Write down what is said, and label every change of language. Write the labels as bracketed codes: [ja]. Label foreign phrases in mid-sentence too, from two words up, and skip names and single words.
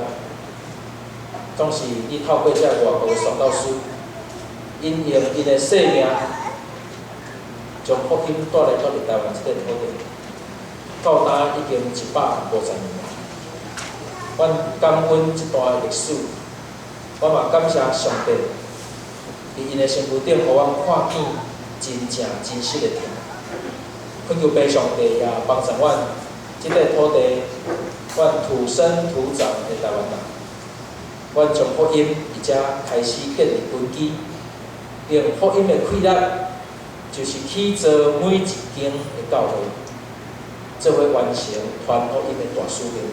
[nan] 总是你透过这外国的宣教师，因用因的生命，将福音带来到台湾这个土地，到今已经150年。阮感恩这段历史，我嘛感谢上帝，伫因的身躯顶，互阮看见真正真实的天。恳求爸上帝也帮助阮， 即个土地，阮土生土长的台湾人，阮从福音而且开始建立根基，用福音的气力，就是去做每一间的教会，做伙完成传福音的大使命。